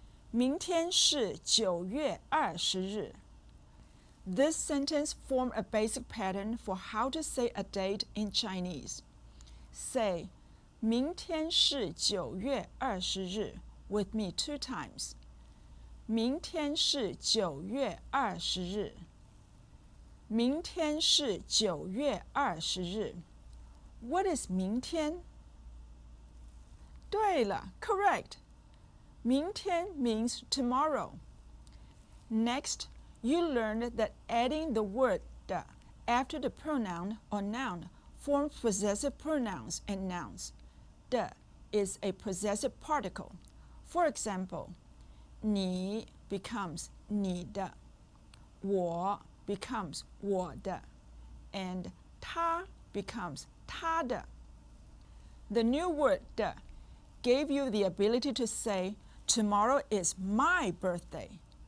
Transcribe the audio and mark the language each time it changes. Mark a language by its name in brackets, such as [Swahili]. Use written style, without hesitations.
[Chinese] 明天是9月20日. [English] This sentence formed a basic pattern for how to say a date in Chinese. Say, [Chinese] 明天是9月20日 [English] with me 2 times. [Chinese] 明天是9月20日明天是9月20日 [English] What is [Chinese] 明天? 对了 [English] correct. 明天 means tomorrow. Next, you learned that adding the word 的 after the pronoun or noun forms possessive pronouns and nouns. 的 is a possessive particle. For example, 你 becomes 你的 我 becomes 我的 and 他 becomes 他的 The new word 的 gave you the ability to say tomorrow is my birthday.